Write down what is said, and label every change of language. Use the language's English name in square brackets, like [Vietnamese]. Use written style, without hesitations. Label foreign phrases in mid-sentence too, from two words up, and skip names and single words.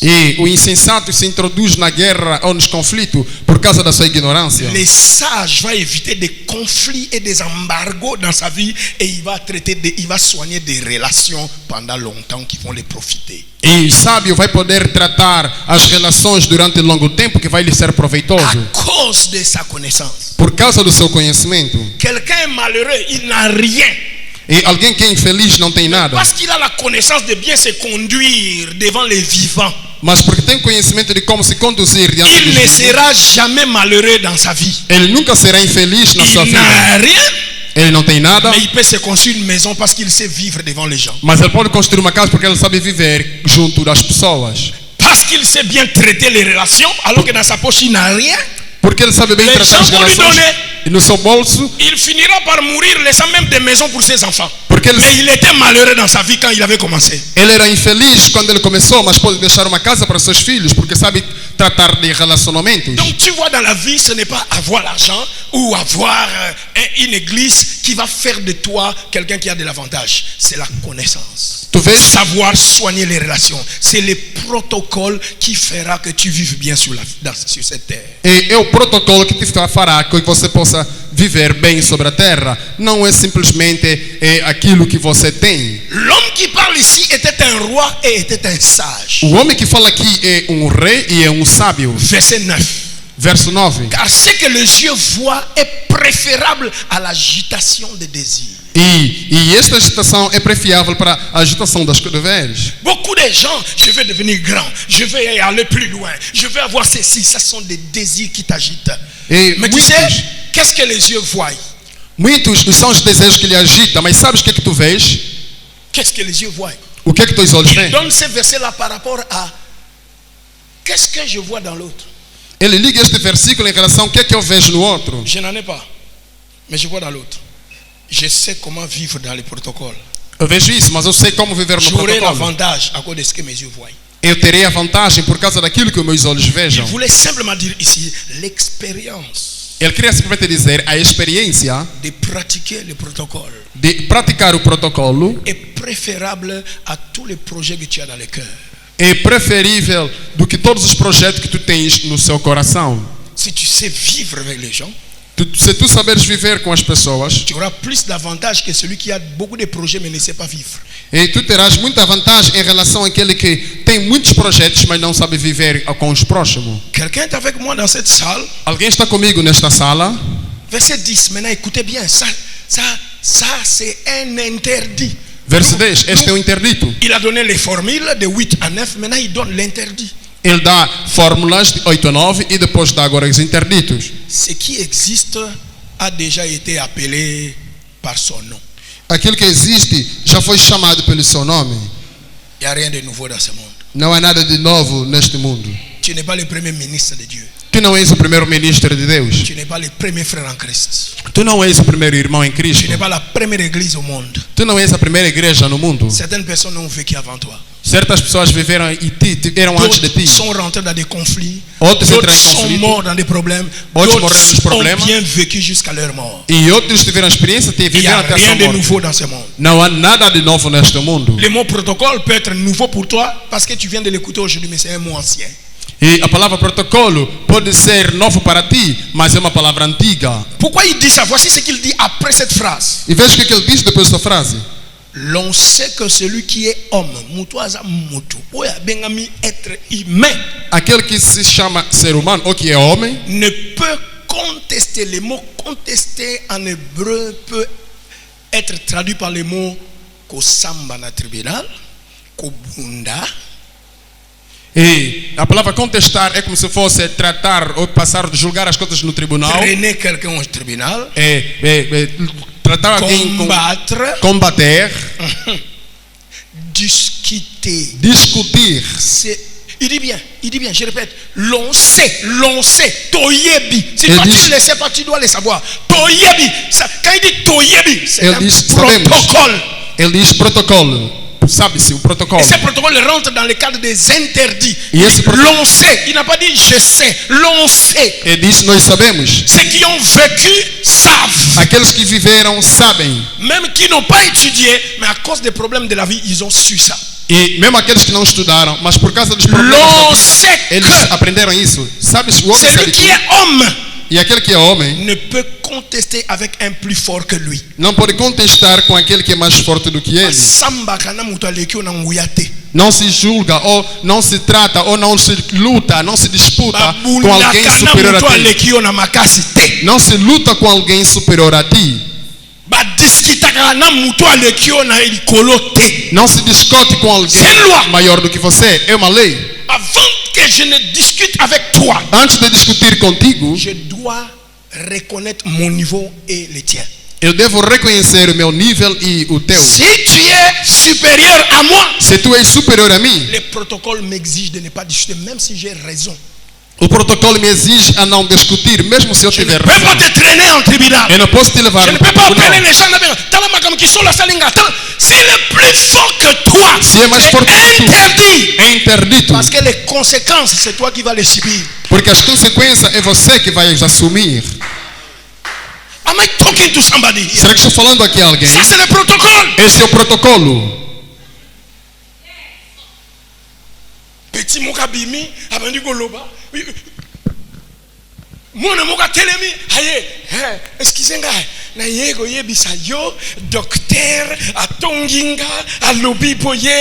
[Portuguese] E o insensato se introduz na guerra ou nos conflitos por causa da sua ignorância. [French] Le sage va éviter des conflits et des embargos dans sa vie et il va soigner des relations pendant longtemps qui vont les profiter. [Portuguese] E o sábio vai poder tratar as relações durante longo tempo que vai lhe ser proveitoso. [French] À cause de sa connaissance. [Portuguese] Por causa do seu conhecimento. [French] Quelqu'un est malheureux, il n'a rien. [Portuguese] E alguém que é infeliz não tem nada. [French] Parce qu'il a la connaissance de bien se conduire devant les vivants. [Portuguese] Mas porque tem conhecimento de como se conduzir diante [French] Il [Portuguese] dos [French] ne [Portuguese] vivos, [French] sera jamais malheureux dans sa vie. [Portuguese] ele nunca será infeliz na sua [French] Il [Portuguese] vida. [French] n'a rien, [Portuguese] Ele não tem nada, [French] mais il peut se construire une maison parce qu'il sait vivre devant les gens. [Portuguese] mas ele pode construir uma casa porque ele sabe viver junto das pessoas. [French] Parce qu'il sait bien traiter les relations, alors que dans sa poche il n'a rien. [Portuguese] Porque ele sabe bem [French] Les [Portuguese] tratar as [French] gens vont lui [Portuguese] relações. [French] donner. [Portuguese] E no seu bolso, [French] Il finira par mourir laissant même des maisons pour ses enfants. [Portuguese] porque ele, [French] Mais il était malheureux dans sa vie quand il avait commencé. [Portuguese] ele era infeliz quando ele começou, mas pode deixar uma casa para seus filhos porque sabe tratar de relacionamentos. [French] Donc tu vois, dans la vie, ce n'est pas avoir l'argent ou avoir une église qui va faire de toi quelqu'un qui a de l'avantage. C'est la connaissance. [Portuguese] Tu vês, [French] Savoir soigner les relations. C'est le protocole qui fera que tu vives bien sur cette terre. [Portuguese] é o protocolo que te fará que você possa viver bem sobre a terra. Não é simplesmente aquilo que você tem. [French] L'homme qui parle ici était un roi et était un sage. [Portuguese] O homem que fala aqui é um rei e é um sábio. [French] Verset 9. [Portuguese] Verso 9. [French] Car ce que les yeux voient est préférable à l'agitation des désirs. [Portuguese] E esta agitação é prefiável para a agitação das deveres. [French] Beaucoup de gens, je vais devenir grand, je vais aller plus loin, je vais avoir ceci, ça sont des désirs qui t'agitent. [Portuguese] E [French] Mais tu sais, qu'est-ce que les yeux voient? [Portuguese] muitos são os desejos que lhe agitam, mas sabes o que é que tu vês? [French] Qu'est-ce que les yeux voient? [Portuguese] O que é que teus olhos [French] Il [Portuguese] veem? [French] donne ces versets-là par rapport à qu'est-ce que je vois dans l'autre. [Portuguese] Ele liga este versículo em relação ao que é que eu vejo no outro. [French] Je n'en ai pas, mais je vois dans l'autre. Je sais comment vivre dans les protocoles. [Portuguese] Eu vejo isso, mas eu sei como viver no [French] J'aurai [Portuguese] protocolo. [French] l'avantage à cause de ce que mes yeux voient. [Portuguese] Eu terei a vantagem por causa daquilo que os meus olhos [French] Il [Portuguese] vejam. [French] voulait simplement dire ici l'expérience [Portuguese] Ele queria simplesmente dizer a experiência [French] de pratiquer le protocole [Portuguese] de praticar o protocolo [French] est préférable à tous les projets que tu as dans le cœur. [Portuguese] é preferível do que todos os projetos que tu tens no seu coração. [French] Si tu sais vivre avec les gens, [Portuguese] Se tu saberes viver com as pessoas, [French] tu auras plus d'avantages que celui qui a beaucoup de projets mais ne sait pas vivre. [Portuguese] e tu terás muita vantagem em relação àquele que tem muitos projetos, mas não sabe viver com os próximos. [French] Quelqu'un est avec moi dans cette salle. [Portuguese] Alguém está comigo nesta sala? [French] Verset 10, maintenant écoutez bien, ça c'est un interdit. [Portuguese] Verso 10, este é o interdito. [French] Il a donné les formules de 8 à 9, maintenant il donne l'interdit. [Portuguese] Ele dá fórmulas de 8 a 9 e depois dá agora os interditos. [French] Ce qui existe a déjà été appelé par son nom. [Portuguese] Aquilo que existe já foi chamado pelo seu nome. [French] Il n'y a rien de nouveau dans ce monde. [Portuguese] Não há nada de novo neste mundo. [French] Tu n'es pas le premier ministre de Dieu. [Portuguese] Tu não és o primeiro ministro de Deus. [French] Tu n'es pas le premier frère en Christ. [Portuguese] Tu não és o primeiro irmão em Cristo. [French] Tu n'es pas la première église au monde. [Portuguese] Tu não és a primeira igreja no mundo. [French] Certaines personnes ont vécu avant toi. [Portuguese] Certas pessoas viveram e eram antes de [French] D'autres [Portuguese] ti. [French] sont rentrés dans des conflits. [Portuguese] Outros [French] D'autres [Portuguese] entraram em [French] sont [Portuguese] conflito. [French] morts dans des problèmes. [Portuguese] Outros morreram nos [French] D'autres ont [Portuguese] problemas. [French] bien vécu jusqu'à leur mort. [Portuguese] E outros tiveram experiência e [French] Il n'y [Portuguese] viveram [French] a [Portuguese] até a [French] rien [Portuguese] sua [French] de [Portuguese] morte. [French] nouveau dans ce monde. [Portuguese] Não há nada de novo neste mundo. [French] Le mot protocole peut être nouveau pour toi parce que tu viens de l'écouter aujourd'hui, mais c'est un mot ancien. [Portuguese] E a palavra protocolo pode ser novo para ti, mas é uma palavra antiga. [French] Pourquoi il dit ça? Voici ce qu'il dit après cette phrase. [Portuguese] E veja o que ele diz depois dessa frase. [French] L'on sait que celui qui est homme, [Lingala] mutuaza mutu, oya bengami [French] être humain, [Portuguese] Aquele que se chama ser humano ou que é homem [French] ne peut contester. Le mot contester en hébreu peut être traduit par le mot [Lingala] kosamba na tribunal, kobunda, [Portuguese] e a palavra contestar é como se fosse tratar ou passar, julgar as coisas no tribunal. [French] traîner quelqu'un au tribunal, [Portuguese] Tratar alguém com combater, [French] discuter. [Portuguese] discutir. [French] Il dit bien, je répète, l'on sait, toyebi. Si toi tu ne le sais pas, tu dois le savoir. Toyebi, quand il dit toyebi, c'est [Portuguese] Ele [French] un [Portuguese] diz, [French] protocole. [Portuguese] Ele diz protocolo. Sabe-se, o protocolo. [French] Et ce protocole rentre dans le cadre des interdits. [Portuguese] E esse [French] L'on sait, il n'a pas dit je sais, l'on sait. [Portuguese] Ele diz nós sabemos. [French] Ceux qui ont vécu savent. [Portuguese] Aqueles que viveram sabem. [French] Même qui n'ont pas étudié, mais à cause des problèmes de la vie, ils ont su ça. [Portuguese] E mesmo aqueles que não estudaram, mas por causa dos problemas [French] L'on [Portuguese] da vida, [French] sait [Portuguese] eles [French] que [Portuguese] aprenderam isso. Sabes, o homem [French] celui [Portuguese] sabe [French] qui [Portuguese] que, [French] est homme [Portuguese] e aquele que é homem [French] ne peut contester avec un plus fort que lui. [Portuguese] não pode contestar com aquele que é mais forte do que ele. [Lingala] Samba kana mutu aleki na nguyate. [Portuguese] Não se julga, ou não se trata, ou não se luta, não se disputa com alguém superior a ti. [Lingala] Aleki na makasi te. [Portuguese] Não se luta com alguém superior a ti. [Lingala] Ba discuta kana mutu aleki na ikolo te. [Portuguese] Não se discute com alguém [French] C'est loi. [Portuguese] maior do que você. É uma lei. [French] Avant que je ne discute avec toi, [Portuguese] Antes de discutir contigo, [French] je dois reconnaître mon niveau et le tien. [Portuguese] eu devo reconhecer o meu nível e o teu. [French] Si tu es supérieur à moi, [Portuguese] Se tu és superior a mim, [French] le protocole m'exige de ne pas discuter, même si j'ai raison. [Portuguese] o protocolo me exige a não discutir, mesmo se eu [French] Je ne [Portuguese] tiver [French] peux pas [Portuguese] razão. [French] te traîner en tribunal. [Portuguese] Eu não posso te levar [French] Je ne [Portuguese] no [French] peux pas [Portuguese] tribunal. [French] opérer les gens là-bas. S'il est plus fort que toi, [Portuguese] Se é mais [French] c'est [Portuguese] forte que tu, [French] interdit. [Portuguese] é interdito. [French] Parce que les conséquences, c'est toi qui vas les subir. [Portuguese] Porque as consequências é você que vai assumir. [English] Am I talking to somebody here? [Portuguese] Será que estou falando aqui a alguém? [French] Ça, c'est le protocole. [Portuguese] Esse é o protocolo. [Lingala] Petit mokabimi, abandi goloba. Mwana moka telemi, aye, excusez-moi, na yego yebisa yo, docteur, atonginga, alobi poye,